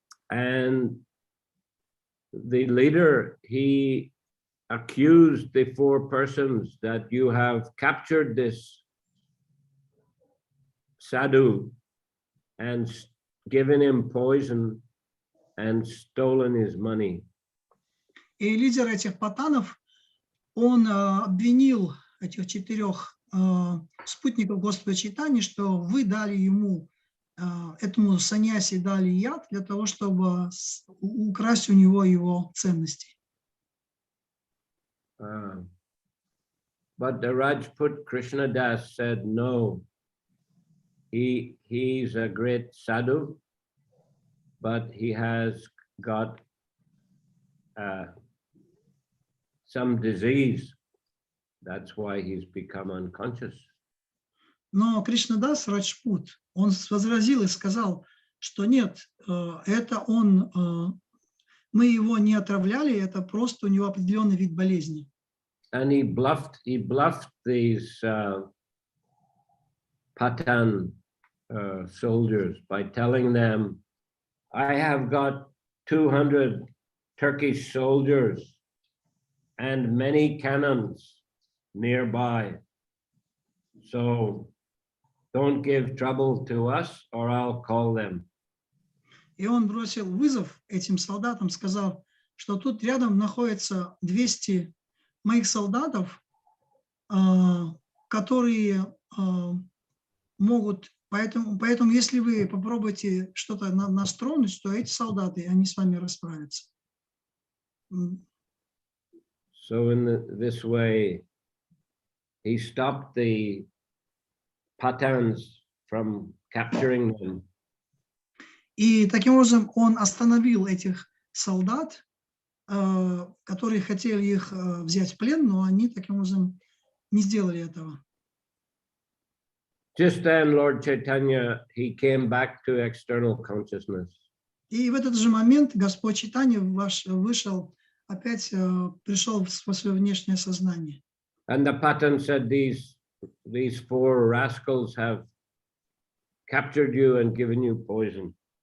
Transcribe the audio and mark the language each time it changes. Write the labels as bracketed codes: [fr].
[en] And the leader, he accused the 4 persons that you have captured this sadhu and given him poison and stolen his money. [ru] И лидер этих патанов, он обвинил этих 4 спутников Господа Чайтаньи, что вы дали ему, этому саньяси дали яд для того, чтобы украсть у него его ценности. [en] But the Rajput Krishnadas said, no, he's a great sadhu, but he has got some disease. That's why he's become unconscious. [ru] Но Кришнадас Раджпут, он возразил и сказал, что нет, это он, мы его не отравляли, это просто у него определенный вид болезни. [en] And he bluffed these Pathan soldiers by telling them, I have got 200 Turkish soldiers and many cannons nearby. So don't give trouble to us or I'll call them. [ru] И он бросил вызов этим солдатам, сказав, что тут рядом находится 200 моих солдатов, которые могут, поэтому если вы попробуете что-то нас тронуть, то эти солдаты, они с вами расправятся. [en] So in this way, he stopped the Pathans from capturing them. [ru] И таким образом он остановил этих солдат, которые хотели их взять в плен, но они таким образом не сделали этого. [en] Just then, Lord Chaitanya, he came back to external consciousness. [ru] И в этот же момент Господь Чайтанья вышел, опять пришел во свое внешнее сознание. [en] And the Patan said, these 4 rascals have captured you and given you poison.